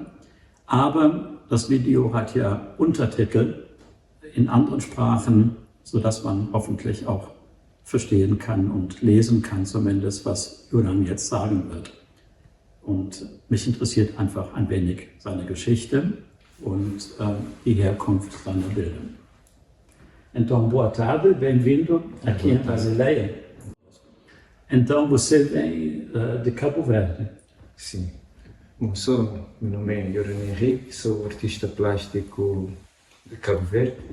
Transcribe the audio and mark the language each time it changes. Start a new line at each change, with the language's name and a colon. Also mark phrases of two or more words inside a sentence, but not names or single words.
German: Aber das Video hat ja Untertitel in anderen Sprachen, sodass man hoffentlich auch verstehen kann und lesen kann, zumindest was Joran jetzt sagen wird. Und mich interessiert einfach ein wenig seine Geschichte und die Herkunft seiner Bilder.
Portuguese: Então, boa tarde, bem-vindo aqui em Basileia. Então, você vem de Cabo Verde? Sim. Bom, meu nome é Joran Henrique, sou artista plástico de Cabo Verde.